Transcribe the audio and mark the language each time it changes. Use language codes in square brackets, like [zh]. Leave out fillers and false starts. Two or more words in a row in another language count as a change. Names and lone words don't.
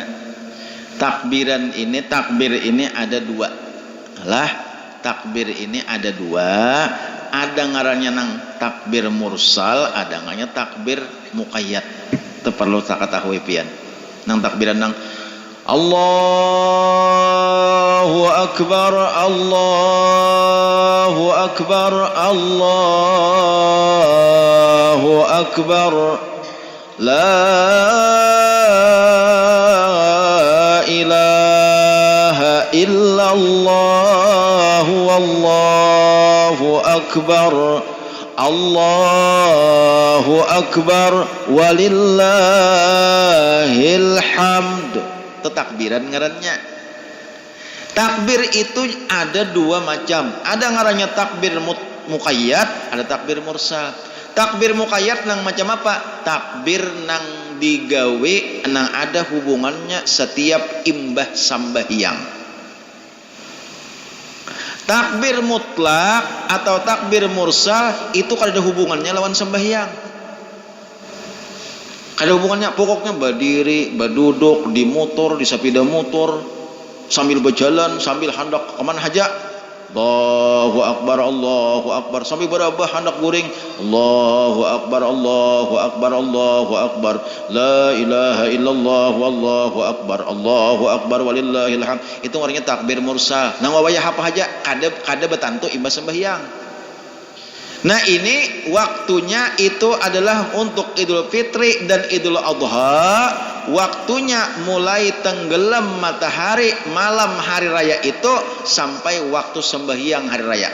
[bjn] Takbir ini ada dua lah. Takbir ini ada dua, ada ngarannya nang takbir mursal, ada ngarannya takbir muqayyad. Itu perlu tak ketahui pian. Nang takbiran nang [ar] الله أكبر الله أكبر الله أكبر لا إله إلا الله والله أكبر الله أكبر ولله الحمد. [bjn] Itu takbiran ngarannya. Takbir itu ada dua macam. Ada ngarannya takbir muqayyad, ada takbir mursal. Takbir muqayyad nang macam apa? Takbir nang digawe nang ada hubungannya setiap imbah sambahyang. Takbir mutlak atau takbir mursal itu kada ada hubungannya lawan sembahyang. Ada hubungannya pokoknya berdiri, berduduk, di motor, di sepeda motor, sambil berjalan, sambil hendak kemana aja. [ar] الله أكبر، الله أكبر, [bjn] sambil berabah hendak guring. [ar] الله أكبر، الله أكبر، الله أكبر. لا إله إلا الله، والله أكبر، الله أكبر ولله الحمد. [bjn] Itu artinya takbir mursal. Nang wawayah apa aja kada betantu imbas sembahyang. Nah ini waktunya itu adalah untuk Idul Fitri dan Idul Adha. Waktunya mulai tenggelam matahari malam hari raya itu sampai waktu sembahyang hari raya.